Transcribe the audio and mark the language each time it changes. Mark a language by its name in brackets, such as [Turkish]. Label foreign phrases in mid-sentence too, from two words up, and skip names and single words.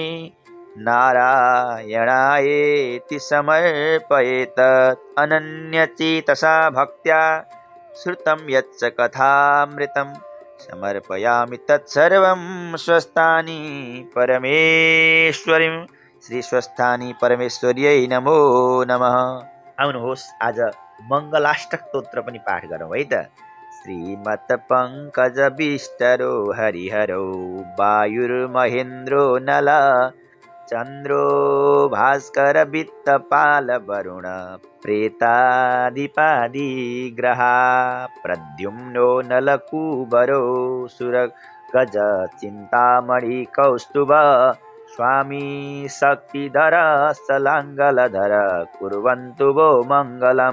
[Sanskrit] नारायणायेति समर्पयेतत् अनन्यचेतसा भक्त्या श्रुतं यच्च कथामृतं समर्पयामि तत्सर्वं स्वस्थानी परमेश्वरीं श्री स्वस्थानी परमेश्वर्यै नमो नमः। [Nepali] आउनुहोस् आज मङ्गलाष्टक स्तोत्र पनि पाठ गरौँ है त। [Sanskrit] श्रीमत् पंकज विष्टरो हरिहरौ वायुर्महेन्द्रो नल चन्द्रो भास्कर वित्तपाल वरुण प्रेतादिपादि ग्रहा प्रद्युम्नो नलकूबरो सुरगज चिन्तामणि कौस्तुभ स्वामी शक्तिधर सलाङ्गलधर कुर्वन्तु वो मङ्गलम्।